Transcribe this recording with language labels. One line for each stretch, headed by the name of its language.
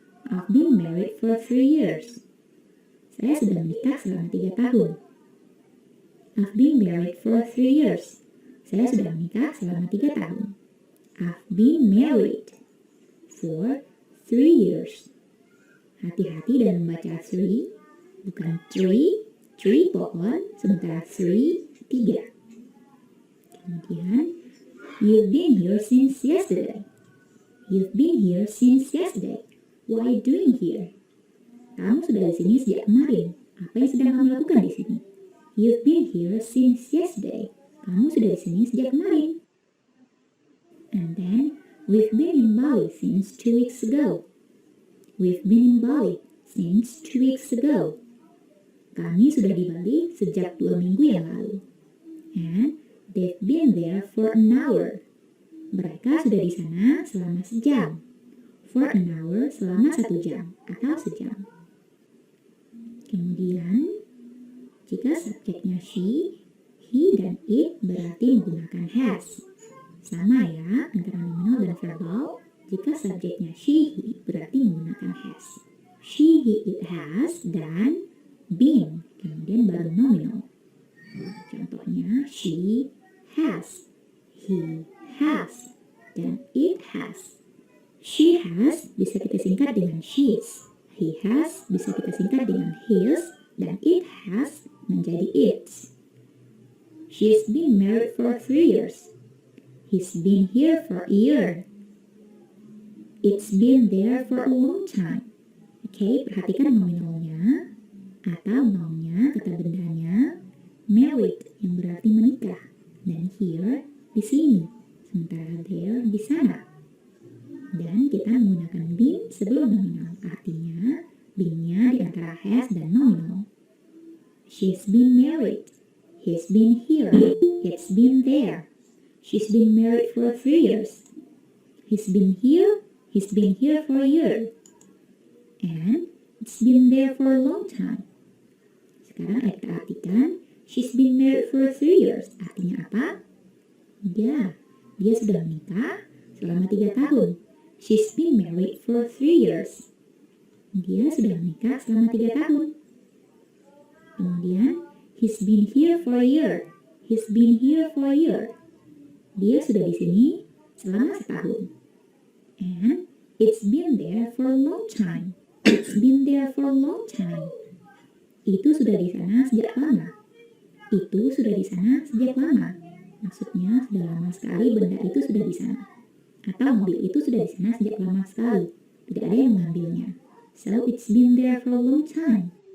English: I've been married for 3 years.
Indonesian: Saya sudah menikah selama 3 tahun.
English: I've been married for 3 years.
Indonesian: Saya sudah menikah selama 3 tahun.
English: I've been married for 3 years.
Indonesian: Hati-hati dalam membaca 3, bukan tree pohon, sementara 3, 3.
English: Kemudian, you've been here since yesterday. You've been here since yesterday. What are you doing here?
Indonesian: Kamu sudah di sini sejak kemarin. Apa yang sedang kamu lakukan di sini?
English: You've been here since yesterday.
Indonesian: Kamu sudah di sini sejak kemarin.
English: And then, we've been in Bali since 2 weeks ago. We've been in Bali since 2 weeks ago.
Indonesian: Kami sudah di Bali sejak 2 minggu yang lalu.
English: And they've been there for an hour.
Indonesian: Mereka sudah di sana selama sejam.
English: For an hour
Indonesian: selama 1 jam atau sejam. Kemudian, jika subjeknya she, he, dan it berarti menggunakan has. Sama ya, antara nominal dan verbal. Jika subjeknya she, he berarti menggunakan has.
English: She, he, it has, dan been.
Indonesian: Kemudian baru nominal. Contohnya,
English: she has, he has,
Indonesian: dan it has. She has bisa kita singkat dengan she's. He has bisa kita singkat dengan his, dan it has menjadi its.
English: She's been married for 3 years. He's been here for a year. It's been there for a long time.
Indonesian: Oke, perhatikan nominalnya atau nounnya, kata bendanya. Married yang berarti menikah, dan here di sini, sementara there di sana. Dan kita menggunakan been sebelum nominal, artinya been-nya di antara has dan nominal.
English: She's been married. He's been here. It's been there. She's been married for 3 years. He's been here. He's been here for a year. And it's been there for a long time.
Indonesian: Sekarang kita artikan,
English: she's been married for 3 years.
Indonesian: Artinya apa? Ya, dia sudah menikah selama 3 tahun.
English: She's been married for 3 years.
Indonesian: Dia sudah menikah selama 3 tahun.
English: Kemudian, he's been here for a year. He's been here for a year.
Indonesian: Dia sudah di sini selama setahun.
English: And it's been there for a long time. It's been there for a long time.
Indonesian: Itu sudah di sana sejak lama. Itu sudah di sana sejak lama. Maksudnya sudah lama sekali benda itu sudah di sana. Atau mobil itu sudah di sana sejak lama sekali. Tidak ada yang mengambilnya.
English: So it's been there for a long time.